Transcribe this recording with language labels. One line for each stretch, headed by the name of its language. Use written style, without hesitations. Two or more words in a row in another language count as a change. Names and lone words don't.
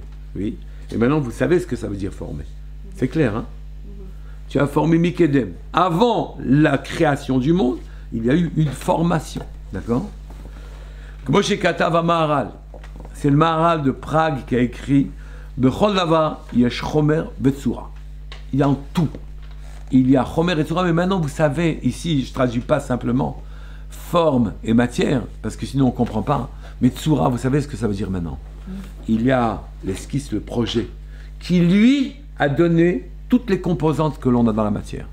French: Oui. Et maintenant, vous savez ce que ça veut dire former. C'est clair, hein? Tu as formé Mikedem. Avant la création du monde, il y a eu une formation. D'accord?
Hebrew: משה כתב מהר"ל.
French: C'est le Maharal de Prague qui a écrit
Hebrew: בכל דבר יש חומר בצורה.
French: Il y a en tout. Il y a chomer et tsura, mais maintenant vous savez, ici je ne traduis pas simplement forme et matière, parce que sinon on ne comprend pas. Mais tsura, vous savez ce que ça veut dire maintenant? Il y a l'esquisse, le projet, qui lui a donné toutes les composantes que l'on a dans la matière.